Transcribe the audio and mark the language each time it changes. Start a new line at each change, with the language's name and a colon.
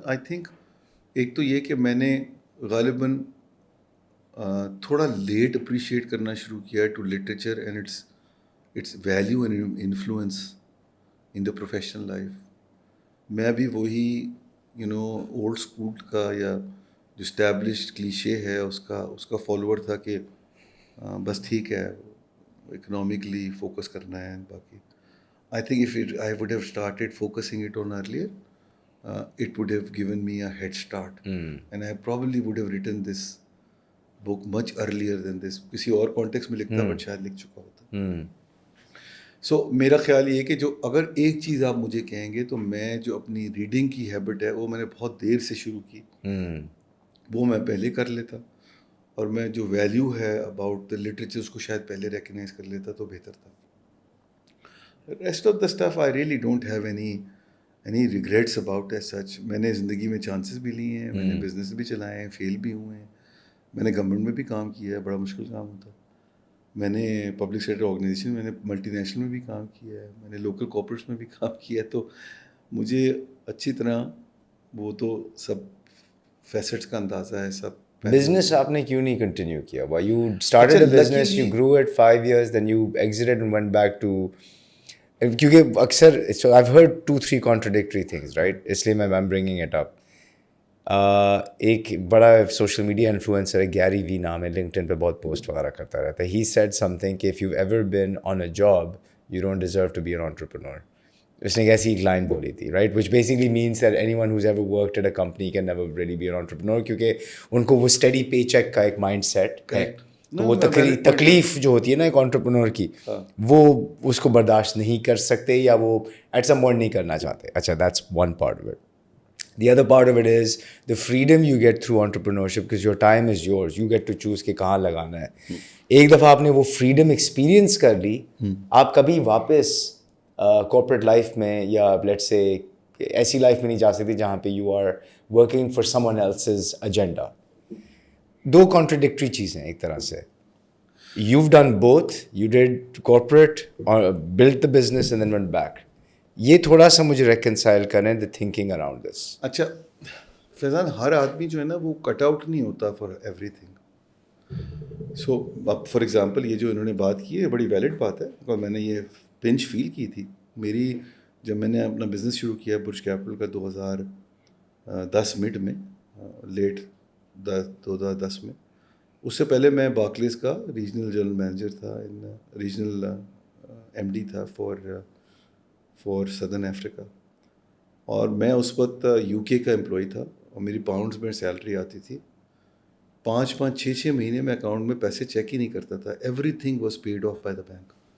English: I think
Urdu: ایک تو یہ کہ میں نے غالباً تھوڑا لیٹ اپریشیٹ کرنا شروع کیا
English: To literature and its value and influence in the professional life.
Urdu: میں بھی وہی اولڈ اسکول کا یا جو اسٹیبلشڈ کلیشے ہے اس کا فالوور تھا کہ بس ٹھیک ہے اکنامکلی فوکس کرنا ہے.
English: باقی I think if I would have started focusing it on earlier, it would have given me a head start. And I probably would have written this book much earlier than this.
Urdu: کسی اور context میں لکھتا but شاید لکھ چکا ہوتا. سو میرا خیال یہ کہ جو اگر ایک چیز آپ مجھے کہیں گے تو میں جو اپنی ریڈنگ کی ہیبٹ ہے وہ میں نے بہت دیر سے شروع کی, وہ میں پہلے کر لیتا, اور میں جو ویلیو ہے اباؤٹ دا لٹریچر اس کو شاید پہلے ریکگنائز کر لیتا تو بہتر تھا.
English: Rest of the stuff I really don't have any regrets about as such.
Urdu: میں نے زندگی میں چانسز بھی لیے ہیں, میں نے بزنس بھی چلائے ہیں, فیل بھی ہوئے ہیں, میں نے گورنمنٹ میں بھی کام کیا ہے, بڑا مشکل کام ہوتا ہے. میں نے پبلک سیکٹر آرگنائزیشن میں نے ملٹی نیشنل میں بھی کام کیا ہے, میں نے لوکل کارپوریٹس میں بھی کام کیا ہے. تو مجھے اچھی طرح وہ تو سب فیسٹس کا اندازہ ہے. سب بزنس آپ نے کیوں نہیں کنٹینیو کیا؟
English: Why you started a business, you grew it 5 years, then you exited and went back to,
Urdu: کیونکہ اکثر
English: I've heard 2-3 contradictory things, right?
Urdu: اس لیے میں
English: I'm bringing it up.
Urdu: ایک بڑا سوشل میڈیا انفلوئنسر ہے, گیری وی نام ہے, لنکڈن پہ بہت پوسٹ وغیرہ کرتا رہتا ہے.
English: He said something
Urdu: کہ
English: if you've ever been on a job, you don't deserve to be an entrepreneur.
Urdu: اس نے ایک ایسی ایک لائن بولی تھی, right,
English: which basically means that anyone who's ever worked at a company can never really be an entrepreneur,
Urdu: کیونکہ ان کو وہ study پے check کا ایک مائنڈ سیٹ ہے. تو وہ تکلیف جو ہوتی ہے نا ایک انٹرپرنور کی, وہ اس کو برداشت نہیں کر سکتے یا وہ ایٹ سم پوائنٹ نہیں کرنا چاہتے.
English: اچھا, that's one part of it. The other part of it is the freedom you get through entrepreneurship, because your time is yours. You get to choose
Urdu: کہ کہاں لگانا ہے. ایک دفعہ آپ نے وہ فریڈم ایکسپیرئنس کر لی, آپ کبھی واپس کارپوریٹ لائف میں یا لیٹس سے ایسی لائف میں نہیں جا سکتے جہاں پہ
English: You are working for someone else's agenda.
Urdu: Do contradictory چیزیں ایک طرح سے.
English: You've done both. You did corporate, built the business and then went back.
Urdu: یہ تھوڑا سا مجھے ریکنسائل کریں
English: the thinking around this.
Urdu: اچھا فیضان, ہر آدمی جو ہے نا وہ کٹ آؤٹ نہیں ہوتا
English: For everything.
Urdu: سو اب فار ایگزامپل یہ جو انہوں نے بات کی ہے بڑی ویلڈ بات ہے, اور میں نے یہ پنچ فیل کی تھی. میری جب میں نے اپنا بزنس شروع کیا برج کیپٹل کا 2010 مڈ میں, لیٹ 2010 میں, اس سے پہلے میں بارکلیز کا ریجنل جنرل مینیجر تھا, ریجنل ایم ڈی تھا فار سدرن افریقہ, اور میں اس وقت یو کے کا امپلائی تھا, اور میری پاؤنڈز میں سیلری آتی تھی. 5-6 مہینے میں اکاؤنٹ میں پیسے چیک ہی نہیں کرتا تھا.
English: Everything was paid off by the bank.